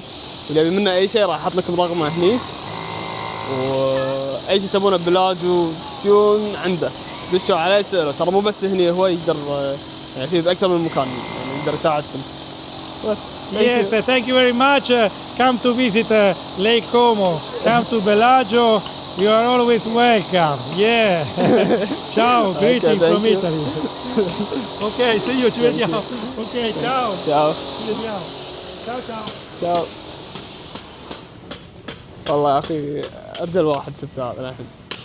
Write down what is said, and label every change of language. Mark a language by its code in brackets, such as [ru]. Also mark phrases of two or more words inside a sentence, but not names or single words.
[ar] اللي يبي منا اي شيء راح احط لكم رقمه هني، واي شيء تبونه بلاجو تيون عنده دشوا عليه سأله، ترى مو بس هني، هو يقدر يعني في باكثر من مكان يعني يقدر يساعدكم. [en] Yes, thank you very much. Come to visit Lake Como. Come to Bellagio. You are always welcome. Yeah. Ciao, greetings from you. Italy. Ok, see you, [it] ci vediamo. Ok, ciao. ciao Ci vediamo. Ciao ciao. ciao. [ar] والله يا اخي ارجل واحد شفت هذا الحين.